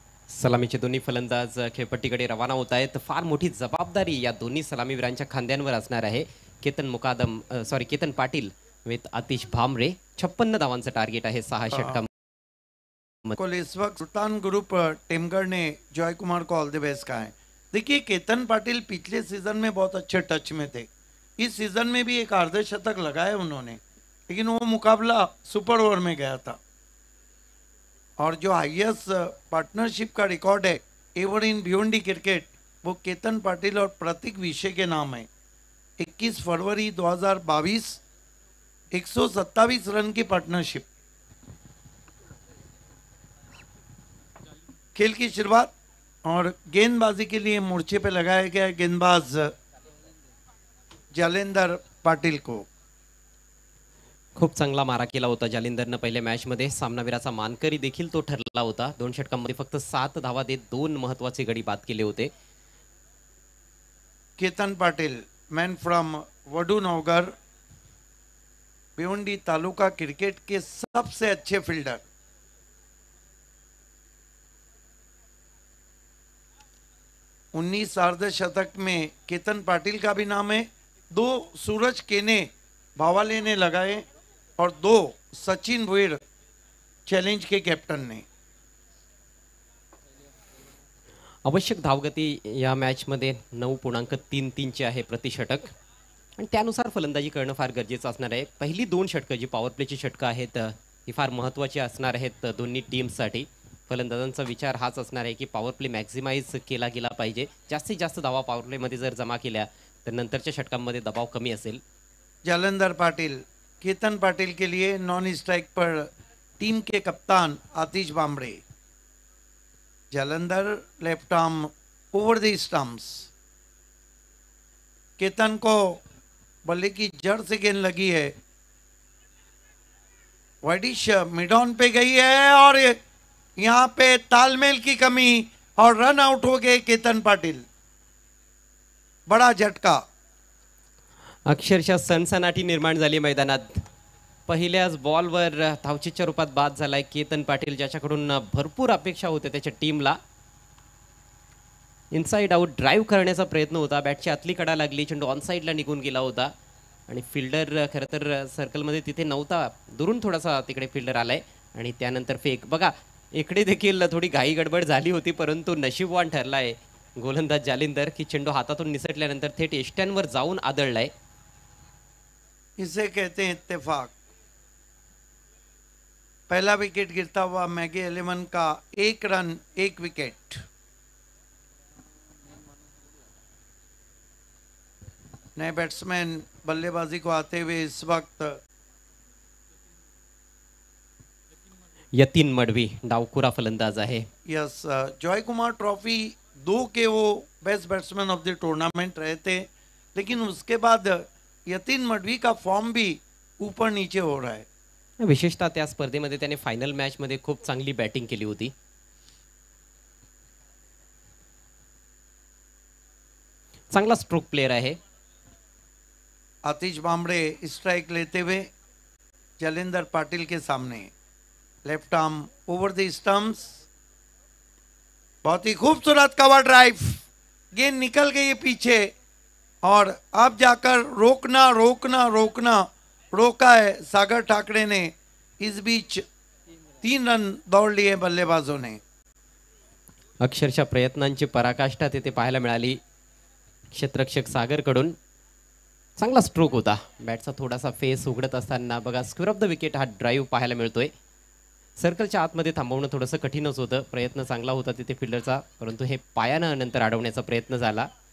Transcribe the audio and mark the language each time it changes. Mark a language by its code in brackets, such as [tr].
[mr] सलामीचे दोन्ही फलंदाज खेळपट्टीकडे रवाना होत आहेत. फार मोठी जबाबदारी या दोन्ही सलामीवीरांच्या खांद्यांवर असणार आहे. केतन पाटील विथ आतिश भामरे. 56 धावांचं टार्गेट आहे 6 षटकां. [hi] इस वक्त सुल्तान ग्रुप टेमगढ़ ने जॉय कुमार को ऑल द बेस्ट कहा है. देखिए केतन पाटिल पिछले सीजन में बहुत अच्छे टच में थे. इस सीजन में भी एक अर्धशतक लगाए उन्होंने, लेकिन वो मुकाबला सुपर ओवर में गया था. और जो हाईएस्ट पार्टनरशिप का रिकॉर्ड है [en] ever in [hi] भिवंडी क्रिकेट, वो केतन पाटिल और प्रतीक विषय के नाम है. 21 फरवरी 2022 127 रन की पार्टनरशिप. खेल की शुरुआत और गेंदबाजी के लिए मोर्चे पे लगाया गया गेंदबाज जालेंदर पाटिल को. [mr] खूप चांगला मारा केला होता जालिंदरनं पहिल्या मॅचमध्ये. सामनावीराचा मानकरी देखील तो ठरला होता. 2 षटकांमध्ये फक्त 7 धावा देत 2 महत्वाचे गडी बाद केले होते. [hi] Ketan Patil, [en] man from [hi] Vadu नवगर, Bhiwandi taluka cricket के सबसे अच्छे फील्डर. उन्नीस अर्धशतक में केतन पाटिल का भी नाम है. 2 सूरज केने भावाले ने लगाए और 2 सचिन भोईर चैलेंज के कैप्टन ने. [mr] आवश्यक धावगती या मॅचमध्ये 9.33 ची आहे प्रति षटक. आणि त्यानुसार फलंदाजी करणं फार गरजेचं असणार आहे. पहिली 2 षटकं जी पॉवर प्लेची षटकं आहेत ही फार महत्त्वाची असणार आहेत दोन्ही टीम्ससाठी. फलंदाजांचा विचार हाच असणार आहे की पॉवर प्ले मॅक्झिमाइज केला गेला पाहिजे. जास्तीत जास्त धावा पॉवर प्लेमध्ये जर जमा केल्या तर नंतरच्या षटकांमध्ये दबाव कमी असेल. [hi] जालंधर पाटिल, केतन पाटिल के लिए नॉन स्ट्राइक पर टीम के कप्तान आतिश Bhamre. Jalandhar left arm over the stumps. Ketan को बल्ले की जड़ से गेंद लगी है, वाइडिश मिड ऑन पे गई है और यहाँ पे तालमेल की कमी और रन आउट हो गए केतन पाटिल. बड़ा झटका. [mr] अक्षरशः सनसनाटी निर्माण झाली मैदानात. पहिल्याच बॉलवर धावचीच्या रूपात बाद झालाय केतन पाटील, ज्याच्याकडून भरपूर अपेक्षा होत्या त्याच्या टीमला. इनसाइड आउट ड्राईव्ह करण्याचा प्रयत्न होता. बॅटची आतली कडा लागली, चेंडू ऑन साईडला निघून गेला होता आणि फिल्डर खरं तर सर्कलमध्ये तिथे नव्हता. दुरून थोडासा तिकडे फिल्डर आलाय आणि त्यानंतर फेक. बघा इकडे देखील थोडी घाई गडबड झाली होती, परंतु नशीबवान ठरलाय गोलंदाज जालिंदर की चेंडू हातातून निसटल्यानंतर थेट एष्ट्यांवर जाऊन आदळलाय. [hi] इसे कहते हैं इत्तेफाक. पहला विकेट गिरता हुआ मैगी 11 का 1 रन 1 विकेट. नए बैट्समैन बल्लेबाजी को आते हुए इस वक्त [mr] यतीन मडवी डावखुरा फलंदाज आहे. [hi] यस, जॉय कुमार ट्रॉफी 2 के वो [en] best batsman of the tournament [hi] रहे थे, लेकिन उसके बाद यतीन मडवी का फॉर्म भी ऊपर नीचे हो रहा है. [mr] विशेषतः त्या स्पर्धेमध्ये त्याने फायनल मॅच मध्ये खूप चांगली बॅटिंग केली होती. चांगला स्ट्रोक प्लेयर आहे. [hi] आतिश भामरे स्ट्राइक लेते हुए जालिंदर पाटिल के सामने. Left arm over the stumps. बहुत ही खूबसूरत कवर ड्राइव. गेंद निकल गई है पीछे और अब जाकर रोकना रोकना रोकना रोका है सागर ठाकरे ने. इस बीच 3 रन दौड़ लिए बल्लेबाजों ने. [mr] अक्षरशः प्रयत्नांची पराकाष्ठा तिथे पाहायला मिळाली क्षेत्ररक्षक सागरकडून. चांगला स्ट्रोक होता. बॅटचा थोडासा फेस उघडत असताना बघा स्क्वेअर ऑफ द विकेट हा ड्राईव्ह पाहायला मिळतोय. सर्कलच्या आतमध्ये थांबवणं थोडंसं कठीणच होतं. प्रयत्न चांगला होता तिथे फिल्डरचा, परंतु हे पायानं नंतर अडवण्याचा प्रयत्न झाला.